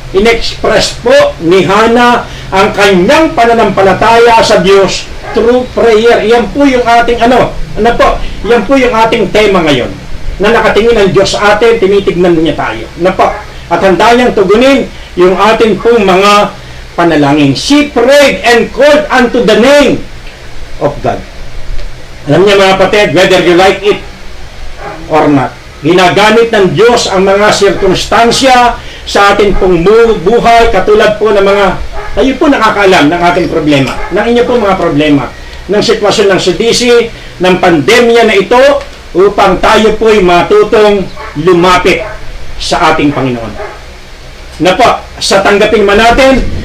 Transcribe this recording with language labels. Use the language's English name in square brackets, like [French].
[Filipino] In-express po ni Hannah ang kanyang pananampalataya sa Diyos through prayer. Yan po yung ating yan po yung ating tema ngayon. Na nakatingin ang Diyos sa atin, tinitignan niya tayo. At handa niyang tugunin yung ating pong mga panalangin. [English] She prayed and called unto the name of God. [Filipino] Alam niya mga kapatid, [English] whether you like it or not, [Filipino] ginagamit ng Diyos ang mga sirkunstansya sa ating pong buhay, katulad po ng mga, tayo po nakakaalam ng ating problema, ng inyo po mga problema, ng sitwasyon ng CDC, ng pandemya na ito, upang tayo po'y matutong lumapit sa ating Panginoon. Na po, sa tanggapin man natin,